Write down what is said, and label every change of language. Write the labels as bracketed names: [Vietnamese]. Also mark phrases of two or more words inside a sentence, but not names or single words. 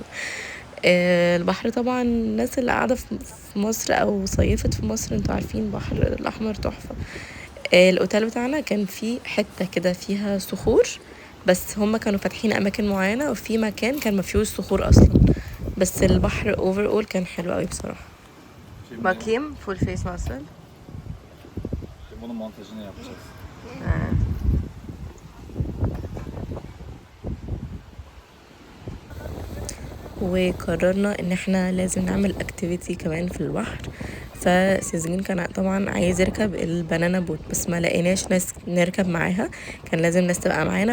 [Arabic] البحر طبعا الناس اللي قاعده في مصر او صيفت في مصر انتوا عارفين البحر الاحمر تحفه. الاوتيل بتاعنا كان فيه حته كده فيها صخور، بس هما كانوا فاتحين اماكن معينه، وفي مكان كان ما فيهوش صخور اصلا. بس البحر [English] over all [Arabic] كان حلو قوي بصراحه. [Turkish] Bakayım [English] full face [Turkish] nasıl? Bunun montajını yapacağız. [Arabic] وقررنا ان احنا لازم نعمل اكتيفيتي كمان في البحر. فسيزجين كان طبعا عايز يركب [English] banana boat, [Arabic] بس ما لقيناش ناس نركب معاها، كان لازم ناس تبقى معانا.